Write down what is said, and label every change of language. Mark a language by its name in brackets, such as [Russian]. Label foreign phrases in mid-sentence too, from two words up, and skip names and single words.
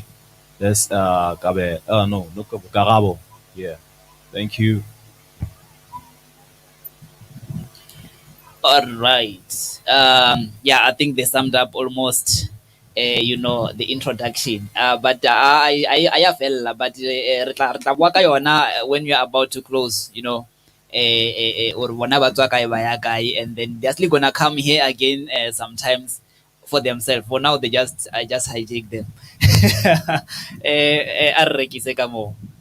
[English] That's Gabe. No, Garabo. Yeah, thank you. All right. Yeah, I think they summed up almost, the introduction. But I feel, but [Southern Sotho] re tla bua ka yona [English] when you are about to close, or [Southern Sotho] bona ba tswa kae ba ya kae, [English] and then they're still gonna come here again sometimes for themselves. For now, I just hijack them. [Southern Sotho] A re rekise ka moo.